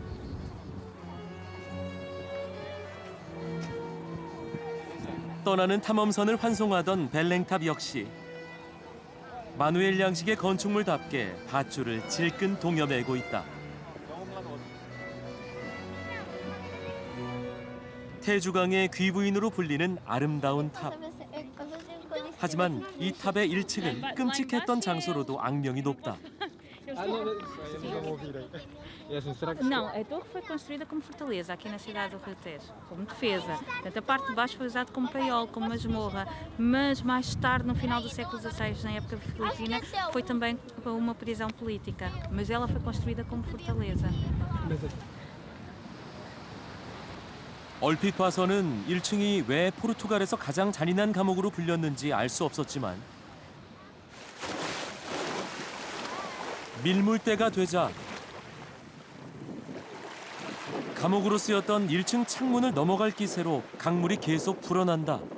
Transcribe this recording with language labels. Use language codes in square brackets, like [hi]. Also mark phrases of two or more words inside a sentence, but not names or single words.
[ko] 떠나는 탐험선을 환송하던 벨랭탑 역시 마누엘 양식의 건축물답게 밧줄을 질끈 동여매고 있다. 태주강의 귀부인으로 불리는 아름다운 탑. 하지만 이 탑의 1층은 끔찍했던 장소로도 악명이 높다. [pt] Não, a torre foi construída como fortaleza aqui na cidade do Rio Tejo, como defesa. Portanto, a parte de baixo foi usada como paiol, como masmorra, mas mais tarde, no final do século XVI, na época filipina, foi também uma prisão política. Mas ela foi construída como fortaleza. [ko] 얼핏 봐서는 1층이 왜 포르투갈에서 가장 잔인한 감옥으로 불렸는지 알 수 없었지만 밀물대가 되자 감옥으로 쓰였던 1층 창문을 넘어갈 기세로 강물이 계속 불어난다.